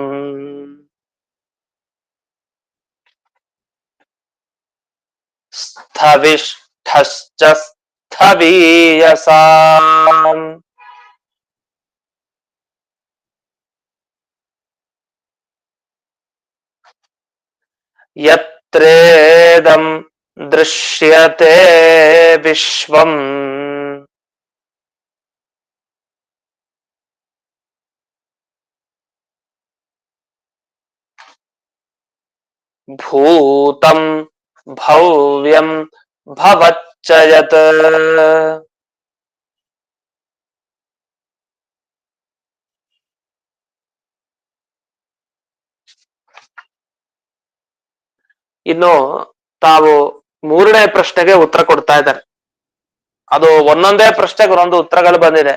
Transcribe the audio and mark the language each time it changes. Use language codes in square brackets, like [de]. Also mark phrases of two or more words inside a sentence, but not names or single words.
[sa] ಸ್ಥವಿಷ್ಠಶ್ಚ ಸ್ಥವೀಯಸಾಂ ಯತ್ರೇದಂ ದೃಶ್ಯತೆ ವಿಶ್ವಂ ಭೂತಂ ಭವ್ಯಂ ಭವಚ್ಚ ಯತ್. [kn] ಇನ್ನು ತಾವು 3ನೇ ಪ್ರಶ್ನೆಗೆ ಉತ್ತರ ಕೊಡ್ತಾ ಇದ್ದಾರೆ. ಅದು ಒಂದೊಂದೇ ಪ್ರಶ್ನೆಗೆ ಒಂದೊಂದು ಉತ್ತರಗಳು ಬಂದಿದೆ.